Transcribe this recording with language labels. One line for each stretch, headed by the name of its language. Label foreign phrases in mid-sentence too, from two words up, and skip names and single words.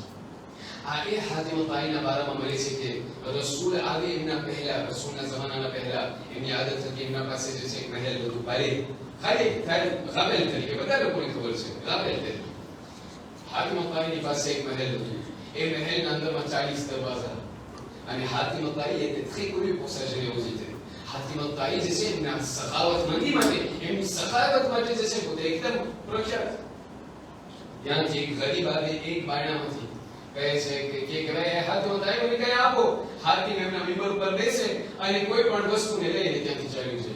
Gujarati: આ એ હાતિમ તાઈના બારામાં મળે છે કે રસૂલ આવે એમના પહેલા, રસૂલના જમાનાના પહેલા એમની આદત હતી એમના પાસે જે છે મહેલ બધું ખાલી ગાબેલ તરીકે, બધા લોકોને ખબર છે ગાબેલ તરીકે હાતિમ તાઈની પાસે એક મહેલ હતું. એ મહેલના અંદરમાં 40 દરવાજા અને હાતિમ તાઈ એટલે
French: très connu pour sa générosité.
Gujarati: હાતિમ તાઈ જે છે એમના સખાવતમંદી માટે, એમની સખાવત માટે જે છે પોતે એકદમ પ્રખ્યાત. ત્યાંથી એક ગરીબ આવે એક બાયણામાંથી કહે છે કે ભાઈ હાતિમ તાઈ મને કઈ આપો. હાતિમ એમના મિંબર ઉપર બેસે અને કોઈ પણ વસ્તુને લઈને ત્યાંથી ચાલ્યું જાય.